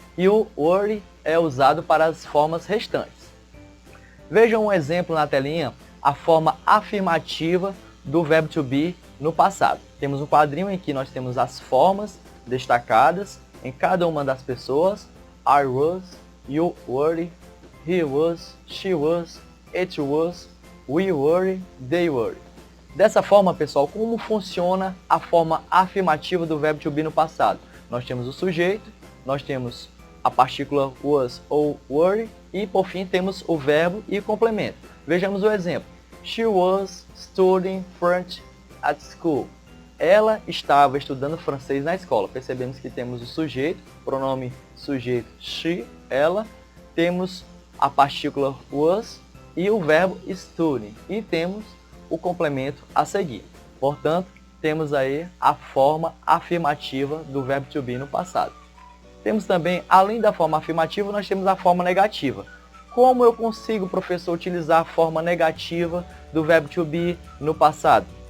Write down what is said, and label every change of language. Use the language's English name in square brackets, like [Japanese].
[Portuguese] E o were é usado para as formas restantes. Vejam um exemplo na telinha, a forma afirmativa do verbo to be no passado. Temos um quadrinho em que nós temos as formas destacadas em cada uma das pessoas. [English] I was, you were, he was, she was, it was, we were, they were. [Portuguese] Dessa forma, pessoal, como funciona a forma afirmativa do verbo to be no passado? Nós temos o sujeito, nós temos a partícula was ou were e, por fim, temos o verbo e o complemento. Vejamos o exemplo. [English] She was studying French at school. [Portuguese] Ela estava estudando francês na escola. Percebemos que temos o sujeito, pronome sujeito she, ela. Temos a partícula was e o verbo studying. E temos o complemento a seguir. Portanto, temos aí a forma afirmativa do verbo to be no passado. Temos também, além da forma afirmativa, nós temos a forma negativa. Como eu consigo, professor, utilizar a forma negativa do verbo to be no passado?